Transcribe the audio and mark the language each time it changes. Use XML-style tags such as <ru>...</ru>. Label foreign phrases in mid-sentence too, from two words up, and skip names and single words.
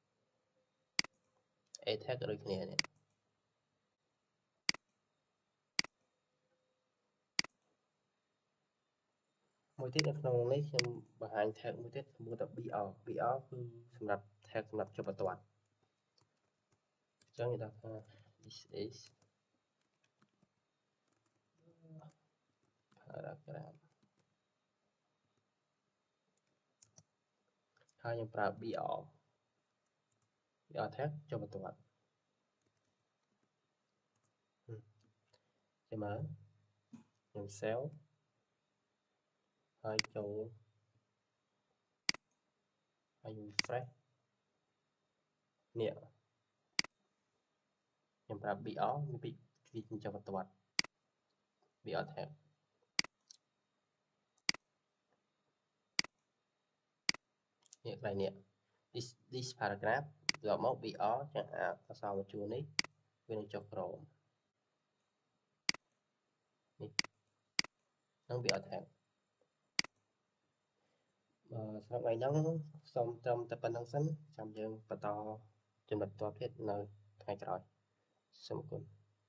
<km>a tag ក៏ដូចគ្នានេះមួយទៀតនៅក្នុងនេះខ្ញុំបង្ហាញ tag មួយទៀតឈ្មោះថា BR គឺសម្រាប់ tag សម្រាប់ចុះបន្ទាត់អញ្ចឹងគេដាក់ថា</km> <en>this is</en> <km>paragraph ហើយខ្ញុំប្រើ BR tag ចុះបន្ទាត់ចាំមើលខ្ញុំ save ហើយចូល ហើយ refresh នេះខ្ញុំប្រាប់ BR មានពីវាចុះបន្ទាត់ BR tag នេះកន្លែងនេះ</km> <en>this paragraph</en> <km>យកមក BR ចឹងអក្សរបញ្ចូលនេះវានឹងចុះក្រោមនេះនឹង BR tag សម្រាប់ថ្ងៃហ្នឹងសូមត្រឹមតែប៉ុណ្្នឹងសិនចាំយើងបន្តចំណុចតទៀតនៅថ្ងៃក្រោយសូមអរគុណ</km>